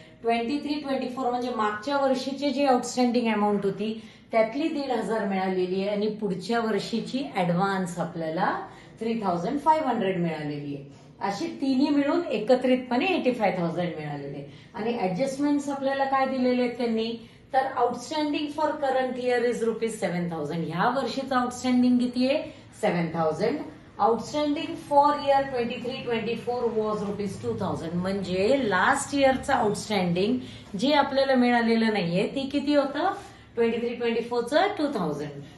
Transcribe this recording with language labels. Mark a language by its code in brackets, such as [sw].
[mr] 23-24 म्हणजे मागच्या वर्षीची जी आउटस्टँडिंग अमाऊंट होती त्यातली 1,500 मिळालेली आहे, आणि पुढच्या वर्षीची ऍडव्हान्स आपल्याला 3,500 मिळालेली आहे. अशी तिन्ही मिळून एकत्रितपणे 85,000 मिळालेले. आणि ऍडजस्टमेंट्स आपल्याला काय दिलेले आहेत त्यांनी, तर [en] Outstanding for current year is ₹7,000. [mr] ह्या वर्षीचं आउटस्टँडिंग किती आहे 7,000. [en] Outstanding for year 23-24 was ₹2,000. [mr] म्हणजे लास्ट इयरचं आउटस्टँडिंग जे आपल्याला मिळालेलं नाहीये ते किती होतं 23-24 चं 2,000.